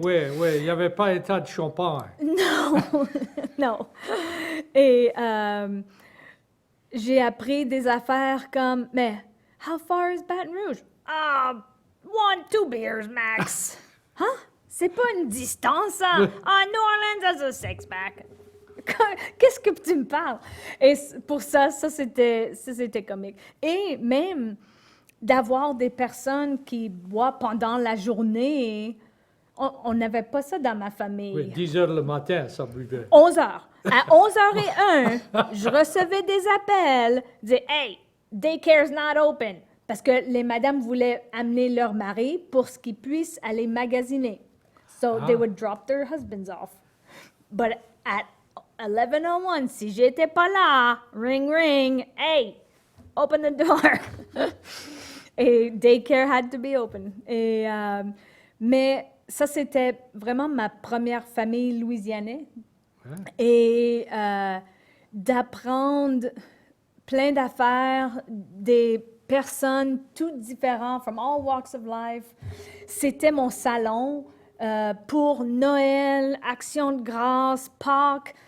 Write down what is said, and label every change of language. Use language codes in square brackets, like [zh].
[fr] Oui, il n'y avait pas état de champagne. Non, non. Et j'ai appris des affaires comme, mais [en] how far is Baton Rouge? Ah, 1, 2 beers max. Hein? [fr] C'est pas une distance, ça. [en] Ah, New Orleans has a six-pack. [fr] Qu'est-ce que tu me parles? Et pour ça c'était comique. Et même d'avoir des personnes qui boivent pendant la journée, on n'avait pas ça dans ma famille. Oui, 10 heures le matin, ça buvait. 11 heures. À 11h01, je recevais des appels, disaient « [en] Hey, daycare's not open [fr] », parce que les madames voulaient amener leur mari pour qu'ils puissent aller magasiner. [en] So they would drop their husbands off. But at 11:01, [fr] si j'étais pas là, [en] ring ring, hey, open the door. Et daycare had to be open. [fr] Mais ça, c'était vraiment ma première famille louisianaise. Et d'apprendre plein d'affaires, des personnes toutes différentes, [en] from all walks of life. [fr] C'était mon salon pour Noël, Action de grâce, Pâques.